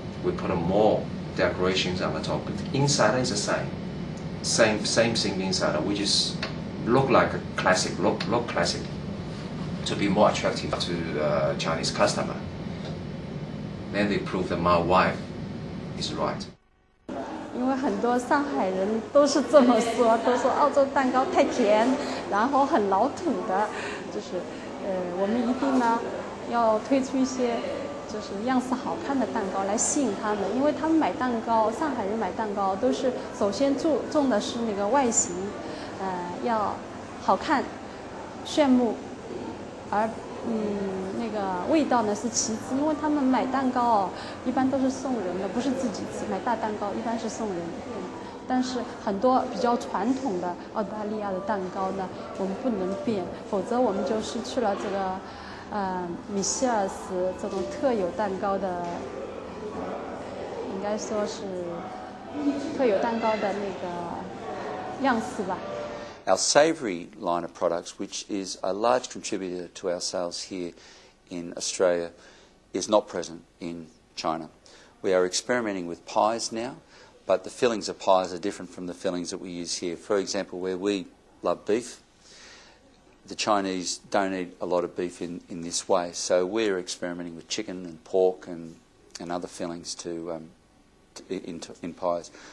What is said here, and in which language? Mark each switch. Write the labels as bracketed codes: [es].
[en] We put more decorations on the top. But the inside is the same thing inside. We just look like a classic, look classic, to be more attractive to Chinese customer. Then they prove that my wife is right. [zh] 因为很多上海人都是这么说，都说澳洲蛋糕太甜，然后很老土的，就是我们一定呢要推出一些就是样式好看的蛋糕来吸引他们，因为他们买蛋糕，上海人买蛋糕都是首先注重的是那个外形，要好看、炫目，而那个味道呢是其次，因为他们买蛋糕一般都是送人的，不是自己吃。买大蛋糕一般是送人的，但是很多比较传统的澳大利亚的蛋糕呢，我们不能变，否则我们就失去了这个米歇尔斯这种特有蛋糕的，应该说是特有蛋糕的那个样式吧。 [en] Our savoury line of products, which is a large contributor to our sales here in Australia, is not present in China. We are experimenting with pies now, but the fillings of pies are different from the fillings that we use here. For example, where we love beef, the Chinese don't eat a lot of beef in this way, so we're experimenting with chicken and pork and other fillings in pies.